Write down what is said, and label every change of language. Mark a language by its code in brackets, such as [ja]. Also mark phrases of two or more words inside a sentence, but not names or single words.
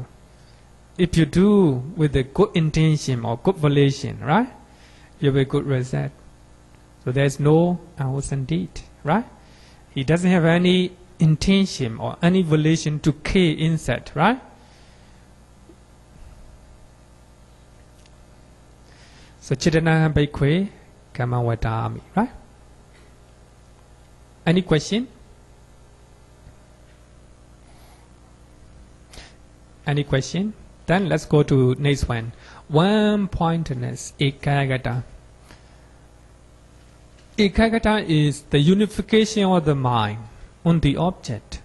[en] If you do with a good intention or good volition, right, you have a good result. So there is no unwholesome deed, right? He doesn't have any intention or any volition to kill insect, right? So [pi] cetanāham bhikkhave kammavadāmi, [en] right? Any question? Any question? Then let's go to next one. One-pointedness, ekaggatā. Ekaggatā is the unification of the mind on the object.